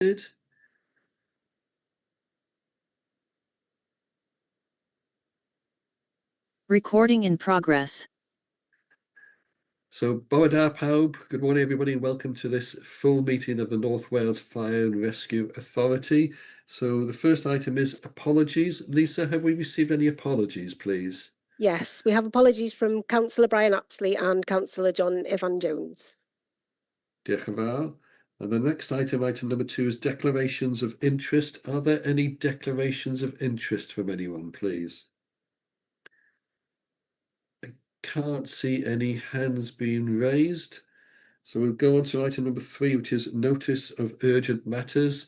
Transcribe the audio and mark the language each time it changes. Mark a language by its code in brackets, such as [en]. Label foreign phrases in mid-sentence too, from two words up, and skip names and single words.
[en] Recording in progress. So, [cy] Bore da pawb, [en] good morning everybody and welcome to this full meeting of the North Wales Fire and Rescue Authority. So the first item is apologies. Lisa, have we received any apologies, please? Yes, we have apologies from Councillor Brian Apsley and Councillor John Evan-Jones. [cy] Diolch yn fawr. [en] And the next item, item number 2, is declarations of interest. Are there any declarations of interest from anyone, please? I can't see any hands being raised. So we'll go on to item number 3, which is notice of urgent matters.